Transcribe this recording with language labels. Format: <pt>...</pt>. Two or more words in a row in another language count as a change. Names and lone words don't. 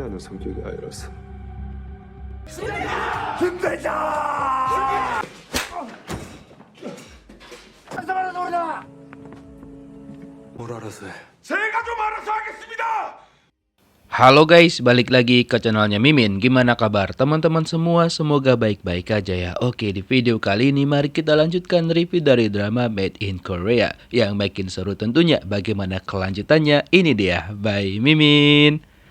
<ko>하는 성격이 아니라서. 뭘 알아서 해? 제가 좀 알아서 하겠습니다.</ko> <id>Halo guys, balik lagi ke channelnya Mimin. Gimana kabar teman-teman semua? Semoga baik-baik aja ya. Oke, di video kali ini mari kita lanjutkan review dari drama Made in Korea. Yang makin seru tentunya bagaimana kelanjutannya. Ini dia, by Mimin.</id>